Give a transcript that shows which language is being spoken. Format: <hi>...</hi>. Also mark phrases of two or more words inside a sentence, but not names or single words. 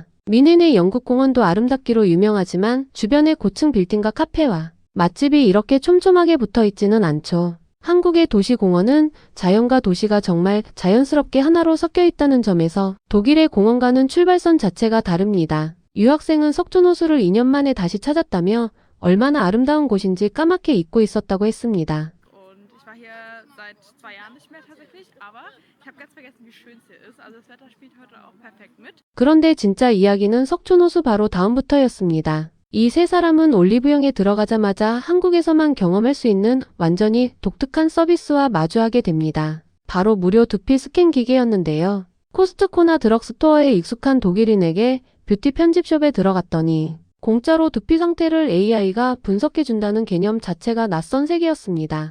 <ko>미넨의 영국공원도 아름답기로 유명하지만 주변의 고층 빌딩과 카페와 맛집이 이렇게 촘촘하게 붙어 있지는 않죠. 한국의 도시공원은 자연과 도시가 정말 자연스럽게 하나로 섞여 있다는 점에서 독일의 공원과는 출발선 자체가 다릅니다. 유학생은 석촌호수를 2년 만에 다시 찾았다며 얼마나 아름다운 곳인지 까맣게 잊고 있었다고 했습니다.</ko> <de>Und ich war hier seit 2 Jahren nicht mehr tatsächlich, aber ich habe ganz vergessen, wie schön es hier ist. Also das Wetter spielt heute auch perfekt mit.</de> <ko>그런데 진짜 이야기는 석촌호수 바로 다음부터였습니다. 이 세 사람은 올리브영에 들어가자마자 한국에서만 경험할 수 있는 완전히 독특한 서비스와 마주하게 됩니다. 바로 무료 두피 스캔 기계였는데요. 코스트코나 드럭스토어에 익숙한 독일인에게 뷰티 편집숍에 들어갔더니 공짜로 두피 상태를 AI가 분석해준다는 개념 자체가 낯선 세계였습니다.</ko>